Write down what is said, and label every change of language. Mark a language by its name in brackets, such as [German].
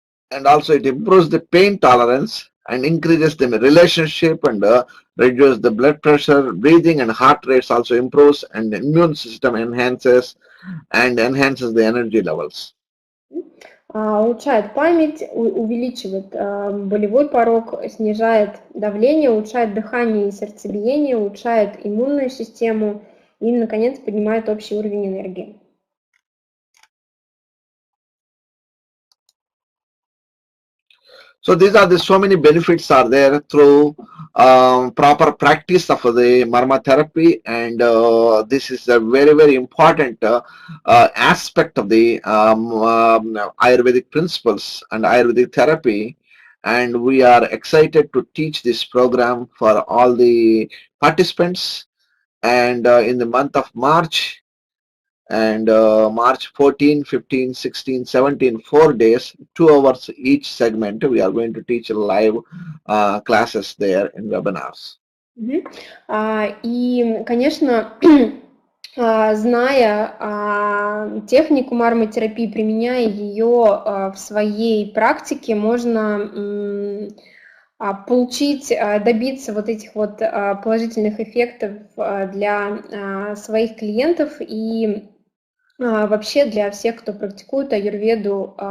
[English] And also it improves the pain tolerance and increases the relationship and reduces the blood pressure, breathing and heart rates also improves, and the immune system enhances and enhances the energy levels. [Russian] Улучшает память, увеличивает болевой порог, снижает давление, улучшает дыхание и сердцебиение, улучшает иммунную систему и, наконец, поднимает общий уровень энергии. [English] So these are the so many benefits are there through proper practice of the marmotherapy, and this is a very important aspect of the Ayurvedic principles and Ayurvedic therapy, and we are excited to teach this program for all the participants, and in the month of March, and March 14, 15, 16, 17, 4 days, 2 hours each segment. We are going to teach live classes there in webinars. [Russian] И, конечно, зная технику марматерапии, применяя ее в своей практике, можно получить, добиться вот этих вот положительных эффектов для своих клиентов и вообще для всех, кто практикует аюрведу.